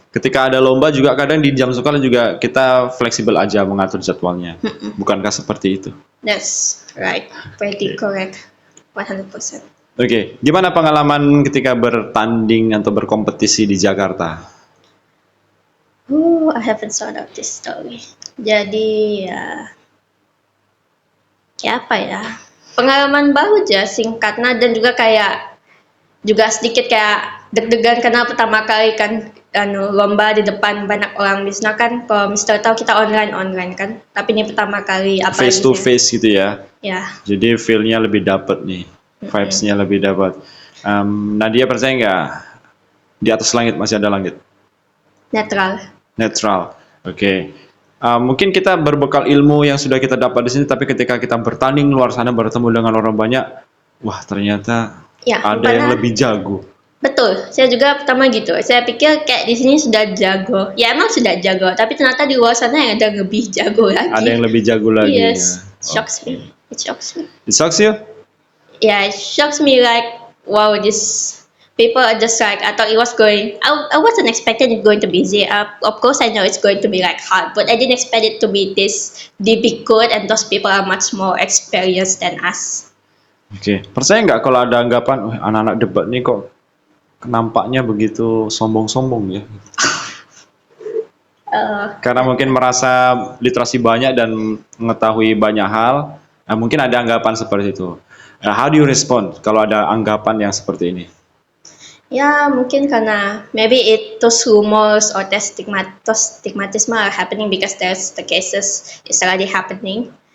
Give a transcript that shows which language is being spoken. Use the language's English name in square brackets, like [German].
[Indonesian] Ketika ada lomba juga kadang di jam sekolah juga kita fleksibel aja mengatur jadwalnya. Bukankah seperti itu? [English] That's right, pretty [Indonesian] Oke. [English] correct, 100%. [Indonesian] Oke, gimana pengalaman ketika bertanding atau berkompetisi di Jakarta? [English] I haven't thought of this story. [Indonesian] Jadi ya apa ya? Pengalaman baru aja singkatnya dan juga kayak juga sedikit kayak deg-degan karena pertama kali kan lomba di depan banyak orang. Biasanya kan kalau Mister tahu kita online kan, tapi ini pertama kali apa Face to face gitu ya. Ya, Jadi feel-nya lebih dapat nih, vibes-nya lebih dapat. Nadia percaya nggak di atas langit masih ada langit? netral. Netral. Oke. Mungkin kita berbekal ilmu yang sudah kita dapat di sini, tapi ketika kita bertanding luar sana bertemu dengan orang banyak, wah ternyata Ya, ada yang lebih jago. Betul, saya juga pertama gitu. Saya pikir kayak di sini sudah jago. Ya emang sudah jago, tapi ternyata di luar sana yang ada lebih jago lagi. Ada yang lebih jago lagi. [English] Yes, [Indonesian] Ya. [English] shocks me. It shocks me. It shocks you? Yeah, it shocks me like wow, this people are just like I thought it was going. I wasn't expecting it going to be easy. Of course, I know it's going to be like hard, but I didn't expect it to be this difficult. And those people are much more experienced than us. [Indonesian] Oke. Percaya nggak kalau ada anggapan, "Wah, anak-anak debat nih kok nampaknya begitu sombong-sombong ya?" Karena mungkin merasa literasi banyak dan mengetahui banyak hal, mungkin ada anggapan seperti itu. [English] How do you respond [Indonesian] kalau ada anggapan yang seperti ini? Ya, mungkin karena [English] maybe those rumors or those stigmatism are happening because there's the cases is already happening.